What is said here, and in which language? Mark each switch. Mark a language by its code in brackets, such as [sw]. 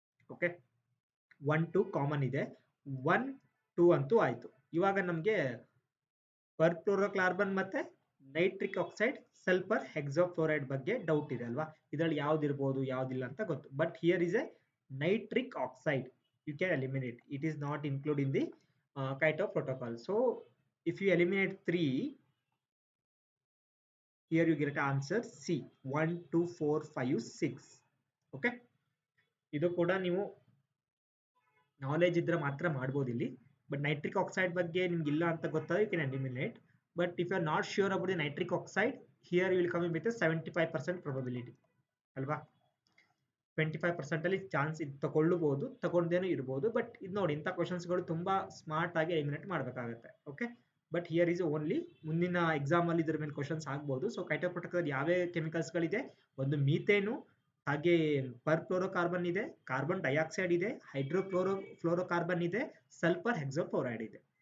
[kn] Okay, 1 2 common ಇದೆ, 1 2 ಅಂತೂ ಆಯ್ತು. ಇವಾಗ ನಮಗೆ ಪರ್ಕ್ಲೋರೋಕಾರ್ಬನ್ ಮತ್ತೆ ನೈಟ್ರಿಕ್ ಆಕ್ಸೈಡ್, ಸಲ್ಫರ್ ಹೆಕ್ಸಾಫ್ಲೋರೈಡ್ ಬಗ್ಗೆ ಡೌಟ್ ಇದೆ ಅಲ್ವಾ. ಇದರಲ್ಲಿ ಯಾವ್ದಿರ್ಬೋದು ಯಾವ್ದಿಲ್ಲ ಅಂತ ಗೊತ್ತು. [en] But here is a nitric oxide, you can eliminate. It is not included in the Kyoto protocol. So if you eliminate 3, here you get an answer C, 1 2 4 5 6. [kn] okay, ಇದು ಕೂಡ ನೀವು knowledge ಇದ್ರೆ ಮಾತ್ರ ಮಾಡ್ಬೋದು ಇಲ್ಲಿ. ಬಟ್ ನೈಟ್ರಿಕ್ ಆಕ್ಸೈಡ್ ಬಗ್ಗೆ ನಿಮ್ಗೆ ಇಲ್ಲ ಅಂತ ಗೊತ್ತಾದ್ರೆ [en] you can eliminate. But if you are not sure about the nitric oxide, here you will come in with a 75% probability ಅಲ್ವಾ. [kn] 25% ಅಲ್ಲಿ ಚಾನ್ಸ್ ತಗೊಳ್ಬಹುದು, ತಗೊಂಡೇನು ಇರಬಹುದು. ಬಟ್ ಇದು ನೋಡಿ, ಇಂಥ ಕ್ವಶನ್ಸ್ಗಳು ತುಂಬಾ ಸ್ಮಾರ್ಟ್ ಆಗಿ ಎಲಿಮಿನೇಟ್ ಮಾಡಬೇಕಾಗುತ್ತೆ. Okay, [en] but here is only [kn] ಮುಂದಿನ ಎಕ್ಸಾಮ್ ಅಲ್ಲಿ ಇದ್ರ ಮೇಲೆ ಕ್ವಶನ್ಸ್ ಆಗ್ಬಹುದು. ಸೊ ಕೈಟೋ ಪ್ರೋಟೋಕಾಲ್ ಯಾವ್ಯಾವ ಕೆಮಿಕಲ್ಸ್ ಗಳಿದೆ? ಒಂದು ಮೀಥೇನು, ಹಾಗೆ ಪರ್ಕ್ಲೋರೋಕಾರ್ಬನ್ ಇದೆ, ಕಾರ್ಬನ್ ಡೈಆಕ್ಸೈಡ್ ಇದೆ, ಹೈಡ್ರೋಕ್ಲೋರೋಫ್ಲೋರೋಕಾರ್ಬನ್ ಇದೆ, ಸಲ್ಫರ್ ಹೆಕ್ಸಾಫ್ಲೋರೈಡ್ ಇದೆ.